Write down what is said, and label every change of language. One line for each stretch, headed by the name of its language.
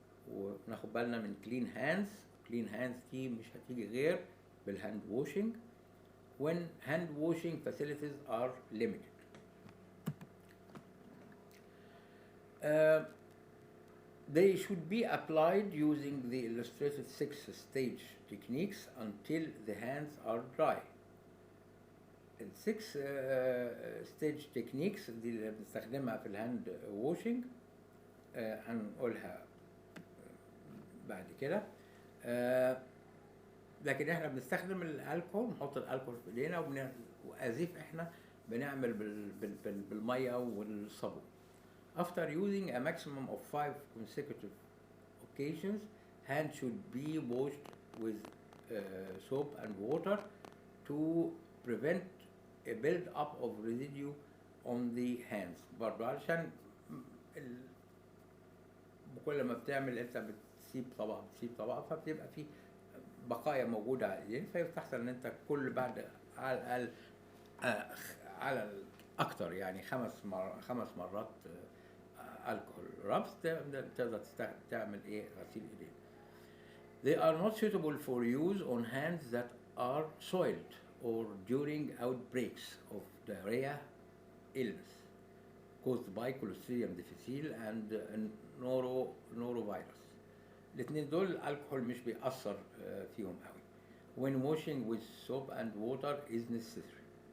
Arabic: وناخد بالنا من
English: clean hands
Arabic: دي مش هتيجي غير بالهاند
English: washing when hand washing facilities are limited. They should be applied using the illustrated 6-stage techniques until the hands are dry.
Arabic: ال 6 stage techniques دي اللي بنستخدمها في الهاند واشنج هنقولها بعد كده. لكن احنا بنستخدم الالكحول، نحط الالكحول في ايدينا وازيف احنا بنعمل بالميه والصابون.
English: After using a maximum of 5 consecutive occasions, hands should be washed with soap and water to prevent a build-up of residue on the hands.
Arabic: برضو علشان كل ما بتعمل انت بتسيب طبقة فبتبقى في بقايا موجودة على الايدين، فيستحسن ان انت كل بعد على الاقل على الاكثر يعني 5 مرات الكحول رابس تقدر تعمل ايه غسيل ايدين.
English: They are not suitable for use on hands that are soiled or during outbreaks of diarrhea illness caused by Clostridium difficile and norovirus.
Arabic: الاثنين دول الكحول مش بيأثر فيهم قوي.
English: When washing with soap and water is necessary.